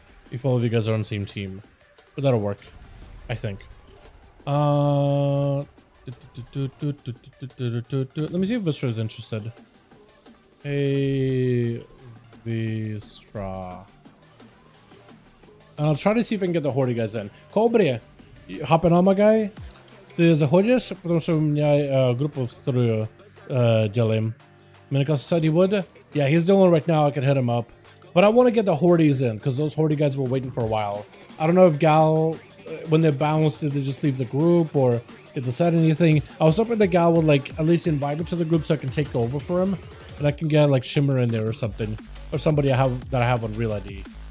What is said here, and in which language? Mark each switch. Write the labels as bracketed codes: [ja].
[en] If all of you guys are on the same team. But that'll work, I think. Let me see if Vistra is interested. Hey, Vistra. And I'll try to see if I can get the Horde guys in. Kobre, hopping on my guy. [ru] Ты заходишь, потому что у меня группу вторую делаем. [en] Minikos said he would. Yeah, he's the only one right now. I can hit him up. But I want to get the Hordes in, because those Horde guys were waiting for a while. I don't know if Gal, when they bounced, did they just leave the group, or did they said anything? I was hoping that Gal would, like, at least invite me to the group so I can take over for him. And I can get, like, Shimmer in there or something. Or somebody that I have on Real ID.